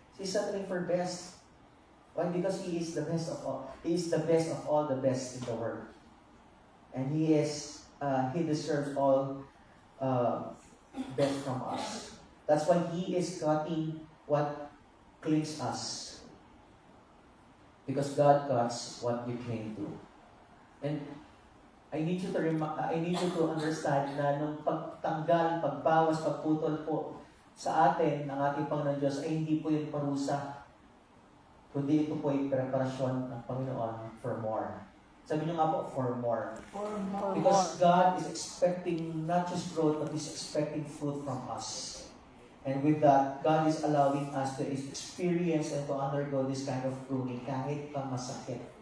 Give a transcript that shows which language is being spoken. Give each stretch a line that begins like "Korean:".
English: He's settling for best. Why? Because He is the best of all. He is the best of all the best in the world. And He deserves all best from us. That's why He is cutting what clings us. Because God cuts what you cling to. And I need you to understand
Filipino: na nung pagtanggal, pagbawas, pagputol po sa atin ng ating Panginoon Diyos ay hindi po yung parusa, kundi ito po yung preparasyon ng Panginoon
English: for more.
Filipino: Sabi niyo nga po,
English: for more. Because God is expecting not just growth, but He's expecting fruit from us. And with that, God is allowing us to experience and to undergo this kind of pruning
Filipino: kahit pa masakit.